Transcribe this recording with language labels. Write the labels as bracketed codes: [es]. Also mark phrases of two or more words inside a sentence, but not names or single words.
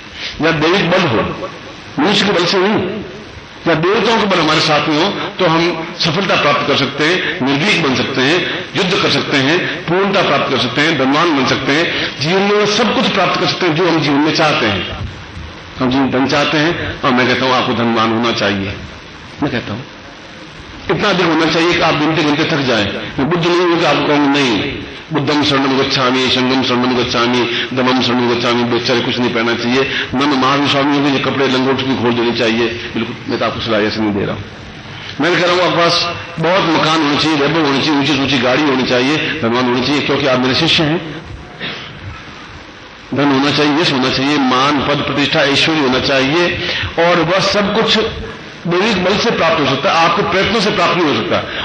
[hi] या दैविक बल हो, मनुष्य के बल से नहीं, या देवताओं के बल हमारे साथ में हो, तो हम सफलता प्राप्त कर सकते हैं, निर्भीक बन सकते हैं, युद्ध कर सकते हैं, पूर्णता प्राप्त कर सकते हैं, धनवान बन सकते हैं, जीवन में सब कुछ प्राप्त कर सकते हैं जो हम जीवन में चाहते हैं। हम जीवन धन चाहते हैं, और मैं कहता हूं आपको धनवान होना चाहिए। मैं कहता हूं इतना अधिक होना चाहिए कि आप गिनते गिनते थक जाएं। मैं बुद्ध नहीं हूं कि आपको कहूंगा नहीं, [pi] बुद्धम शरणम गच्छामि, संगम शरणम गच्छामि, दमम शरणम गच्छामि, [hi] बेचारे कुछ नहीं पहनना चाहिए। मन महावीर स्वामी को ये कपड़े लंगोट की खोल देने चाहिए। बिल्कुल, मैं तो आपको सलाह ऐसे नहीं दे रहा हूं। मैं कह रहा हूं आपके पास बहुत मकान होने चाहिए, वैभव होनी चाहिए, ऊंची ऊंची गाड़ी होनी चाहिए, धनवान होनी चाहिए, क्योंकि आप मेरे शिष्य हैं। धन होना चाहिए, यश होना चाहिए, मान पद प्रतिष्ठा ऐश्वर्य होना चाहिए, और वह सब कुछ दैविक बल से प्राप्त हो सकता है, आपके प्रयत्नों से प्राप्त नहीं हो सकता।